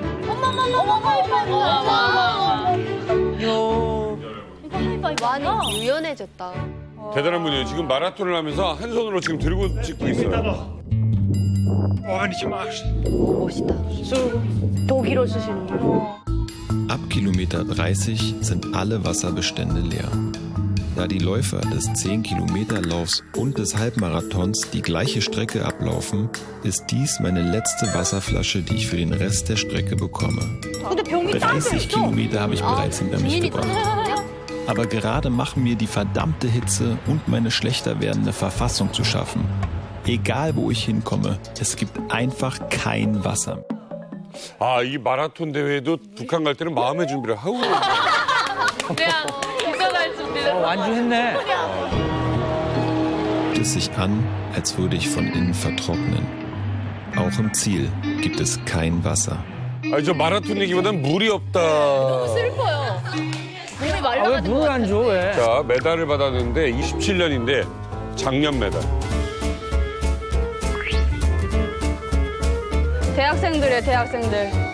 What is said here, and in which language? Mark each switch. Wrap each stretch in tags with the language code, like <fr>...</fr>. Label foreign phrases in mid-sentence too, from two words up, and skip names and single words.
<ko>많이 유연해졌다. 대단한 분이에요. 지금 마라톤을 하면서 한 손으로 지금 들고 찍고 있어요. 멋있다. 독일어 쓰시는구나.</ko> <de>Ab Kilometer 30 sind alle Wasserbestände leer. Da die Läufer des 10-Kilometer-Laufs und des Halbmarathons die gleiche Strecke ablaufen, ist dies meine letzte Wasserflasche, die ich für den Rest der Strecke bekomme. 30 Kilometer habe ich bereits hinter mich gebracht. Aber gerade machen mir die verdammte Hitze und meine schlechter werdende Verfassung zu schaffen. Egal wo ich hinkomme, es gibt einfach kein Wasser.</de> <ko>이 마라톤 대회도 북한 갈 때는 마음의 준비를 하고. 그냥 입변할 준비를. 완주했네.</ko> <de>Fühlt es sich an, als würde ich von innen vertrocknen. Auch im Ziel gibt es kein Wasser.</de> <ko>저 마라톤 얘기보다는 물이 없다. 슬퍼요. 몸이 왜 말라가는 것 물을 안 줘, 왜? 자, 메달을 받았는데 27년인데 작년 메달. 대학생들이에요, 대학생들.</ko>